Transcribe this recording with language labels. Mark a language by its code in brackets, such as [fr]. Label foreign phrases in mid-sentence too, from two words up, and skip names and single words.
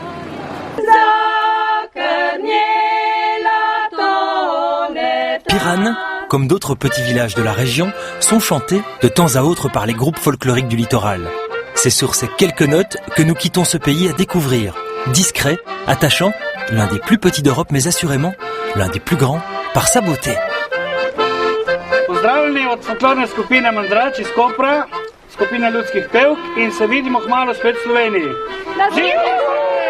[fr] Piran, comme d'autres petits villages de la région, sont chantés de temps à autre par les groupes folkloriques du littoral. C'est sur ces quelques notes que nous quittons ce pays à découvrir. Discret, attachant, l'un des plus petits d'Europe, mais assurément l'un des plus grands par sa beauté. [sl] Pozdravljeni od folklorne skupine Mandrač iz Kopra, skupina ljudskih pevk in se vidimo kmalu spet v Sloveniji.